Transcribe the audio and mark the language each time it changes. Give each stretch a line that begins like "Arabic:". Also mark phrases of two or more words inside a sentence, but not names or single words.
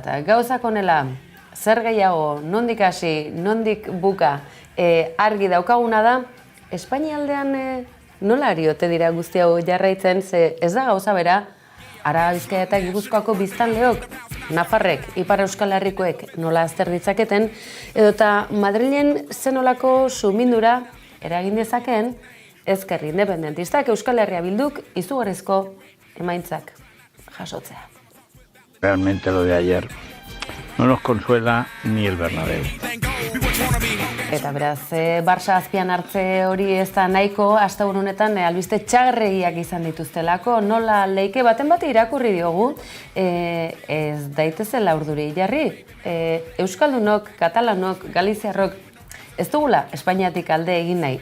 Basque: Gauzak honela, zer gehiago, nondik hasi, nondik buka, argi daukaguna da, Espainialdean nola ari ote dira guzti hau jarraitzen, ze ez da gauza bera, Araba, Bizkaia eta Gipuzkoako biztanleok, Nafarrek, Ipar Euskal Herrikoek nola azter ditzaketen, edota Madrilen zenolako sumindura eragin dezakeen ezker independentistak Euskal Herria Bilduk izugarrizko emaitzak jasotzea.
Spanish: Realmente lo de ayer no nos consuela ni el Bernabéu.
Basque: Eta beraz, Barça azpian hartze hori ez da nahiko, asteburu honetan albiste txarregiak izan dituztelako, nola leike baten bat irakurri diogu, ez daitezela urduri jarri. Euskaldunok, Katalanok, Galiziarrok, ez dugula Espainiatik alde egin nahi.